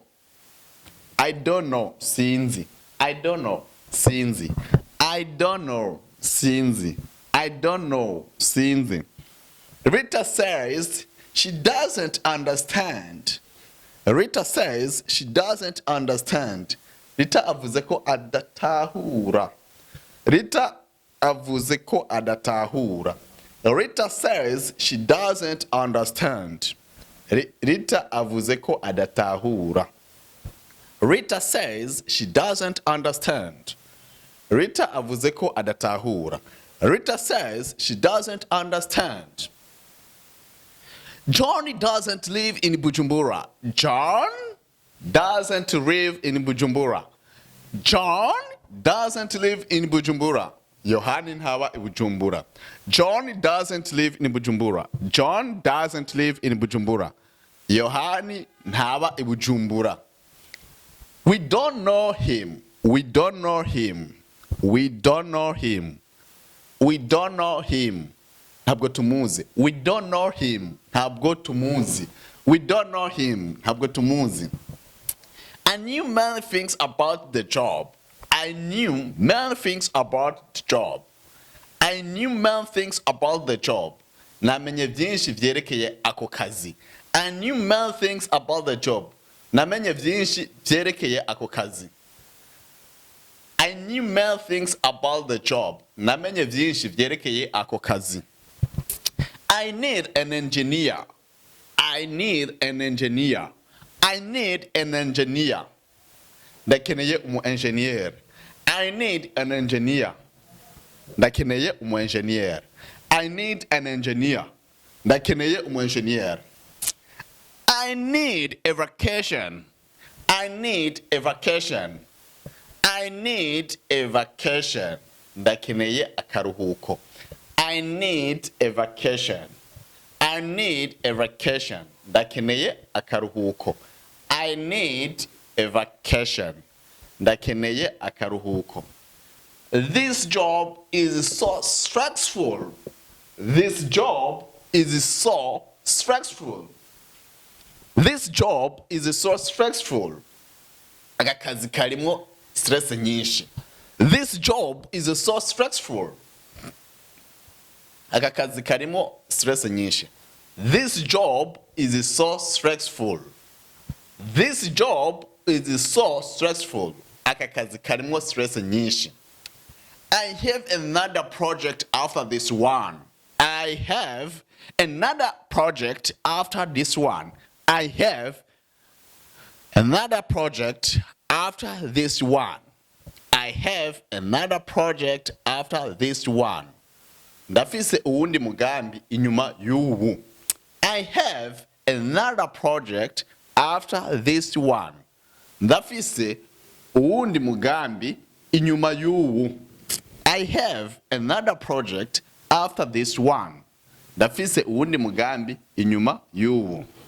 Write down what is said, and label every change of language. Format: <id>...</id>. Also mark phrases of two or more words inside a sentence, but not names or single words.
<en>I don't know. Sinzi. I don't know. Sinzi. I don't know. Sinzi. I don't know. Sinzi. Rita says she doesn't understand. Rita says she doesn't understand.</en> <rn>Rita avuze ko adatahura. Rita avuze ko adatahura.</rn> <en>Rita says she doesn't understand.</en> <rn>Rita avuze ko adatahura.</rn> <en>Rita says she doesn't understand.</en> <rn>Rita avuze ko adatahura.</rn> <en>Rita says she doesn't understand. John doesn't live in Bujumbura. John doesn't live in Bujumbura. John doesn't live in Bujumbura.</en> <rn>Yohani ntaba i Bujumbura.</rn> <en>John doesn't live in Bujumbura. John doesn't live in Bujumbura.</en> <rn>Yohani ntaba i Bujumbura.</rn> <en>We don't know him. We don't know him. We don't know him. We don't know him.</en> <rn>Ntabwo tumuzi.</rn> <en>We don't know him.</en> <rn>Ntabwo tumuzi.</rn> <en>We don't know him.</en> <rn>Ntabwo tumuzi.</rn> <en>I knew many things about the job. I knew many things about the job. I knew many things about the job.</en> <rn>Namenye vyinshi vyerekeye ako kazi.</rn> <en>I knew many things about the job.</en> <rn>Namenye vyinshi vyerekeye ako kazi.</rn> <en>I knew many things about the job.</en> <rn>Namenye vyinshi vyerekeye ako kazi.</rn> <en>I need an engineer. I need an engineer. I need an engineer.</en> <rn>Ndakeneye umu engineer.</rn> <en>I need an engineer.</en> <rn>Ndakeneye umu engineer.</rn> <en>I need an engineer.</en> <rn>Ndakeneye umu engineer.</rn> <en>I need a vacation. I need a vacation. I need a vacation.</en> <rn>Ndakeneye akaruhuko.</rn> <en>I need a vacation. I need a vacation.</en> <rn>Ndakeneye akaruhuko.</rn> <en>I need a vacation.</en> <rn>Ndakeneye akaruhuko.</rn> <en>This job is so stressful. This job is so stressful. This job is so stressful.</en> <rn>Aka kazi karimo stress nyinshi.</rn> <en>This job is so stressful.</en> <rn>Aka kazi karimo stress nyinshi.</rn> <en>This job is so stressful. This job is so stressful.</en> <rn>Aka kazi karimo stress nyinshi.</rn> <en>I have another project after this one. I have another project after this one. I have another project after this one. I have another project after this one.</en> <rn>Ndafise uwundi mugambi inyuma y'ubu.</rn> <en>I have another project after this one.</en> <rn>Ndafise uwundi mugambi inyuma y'ubu.</rn> <en>I have another project after this one.</en> <rn>Ndafise uwundi mugambi inyuma y'ubu.</rn>